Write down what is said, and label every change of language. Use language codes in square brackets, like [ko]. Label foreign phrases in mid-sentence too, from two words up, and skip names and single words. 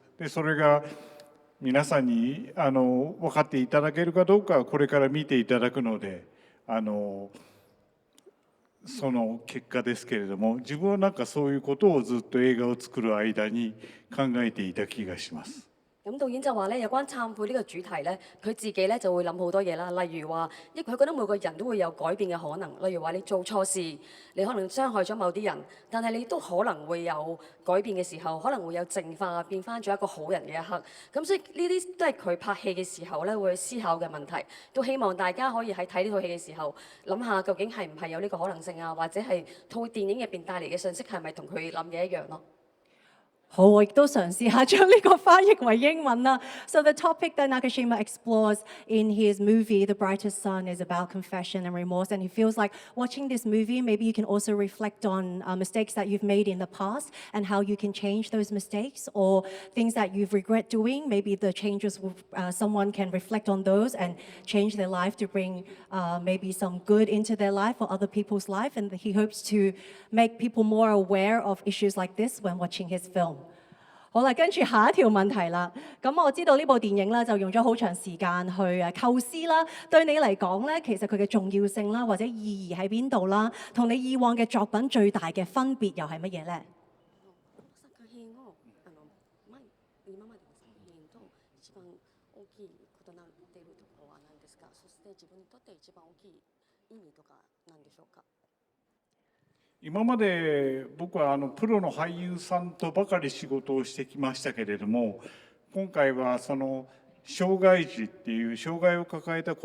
[ja] でそれが皆さんに分かっていただけるかどうかはこれから見ていただくのでその結果ですけれども、自分はなんかそういうことをずっと映画を作る間に考えていた気がします。 [yue] 咁導演就話咧，有關懺悔呢個主題咧，佢自己咧就會諗好多嘢啦。例如話，因為佢覺得每個人都會有改變嘅可能。例如話，你做錯事，你可能傷害咗某啲人，但係你都可能會有改變嘅時候，可能會有淨化，變翻咗一個好人嘅一刻。咁所以呢啲都係佢拍戲嘅時候咧會思考嘅問題。都希望大家可以喺睇呢套戲嘅時候，諗下究竟係唔係有呢個可能性啊，或者係套電影入邊帶嚟嘅信息係咪同佢諗嘅一樣咯？好，我亦都嘗試下將呢個翻譯為英文啦。 [en] So the topic that Nakashima explores in his movie The Brightest Sun is about confession and remorse, and he feels like watching this movie, maybe you can also reflect on mistakes that you've made in the past and how you can change those mistakes, or things that you've regret doing. Maybe the changes will, someone can reflect on those and change their life to bring maybe some good into their life or other people's life. And he hopes to make people more aware of issues like this when watching his film. [yue] 好啦，跟住下一條問題啦。咁我知道呢部電影咧就用咗好長時間去構思啦。對你嚟講咧，其實佢嘅重要性啦，或者意義喺邊度啦？同你以往嘅作品最大嘅分別又係乜嘢咧？ [ja] 作品を今までの作品と一番大きい異なっているところは何ですか？そして自分にとって一番大きい意味とか何でしょうか？今まで僕はプロの俳優さんとばかり仕事をしてきましたけれども、今回はその障害児っていう障害を抱えた